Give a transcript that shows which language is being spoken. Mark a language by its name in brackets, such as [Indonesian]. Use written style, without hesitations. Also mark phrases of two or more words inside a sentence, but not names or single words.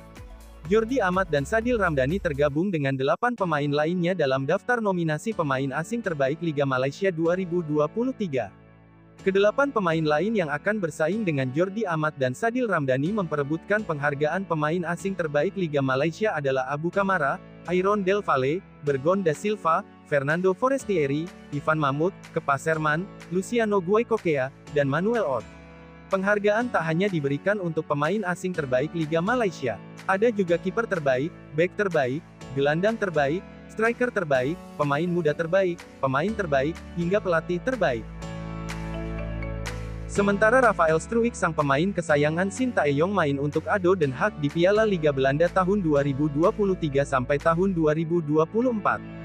[Indonesian] Jordi Amat dan Sadil Ramdhani tergabung dengan 8 pemain lainnya dalam daftar nominasi pemain asing terbaik Liga Malaysia 2023. Kedelapan pemain lain yang akan bersaing dengan Jordi Amat dan Sadil Ramdhani memperebutkan penghargaan pemain asing terbaik Liga Malaysia adalah Abu Kamara, Aaron Del Valle, Bergon da Silva, Fernando Forestieri, Ivan Mahmud, Kepa Serman, Luciano Guaikokea, dan Manuel Ott. Penghargaan tak hanya diberikan untuk pemain asing terbaik Liga Malaysia. Ada juga kiper terbaik, bek terbaik, gelandang terbaik, striker terbaik, pemain muda terbaik, pemain terbaik, hingga pelatih terbaik. Sementara Rafael Struijk sang pemain kesayangan Sintayong main untuk ADO Den Haag di Piala Liga Belanda tahun 2023 sampai tahun 2024.